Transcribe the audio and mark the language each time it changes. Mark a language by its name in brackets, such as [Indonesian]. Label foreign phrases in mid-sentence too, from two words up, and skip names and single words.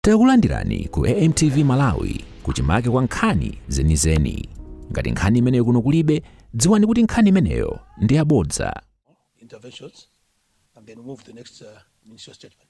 [Nyanja] Takulandirani ku AMTV Malawi kuchimake kwa nkhani zenizeni. Ngati nkhani imeneyo kuno kulibe, dziwani kuti nkhani imeneyo ndi yabodza. [English] Interventions and then move to the next ministerial statement.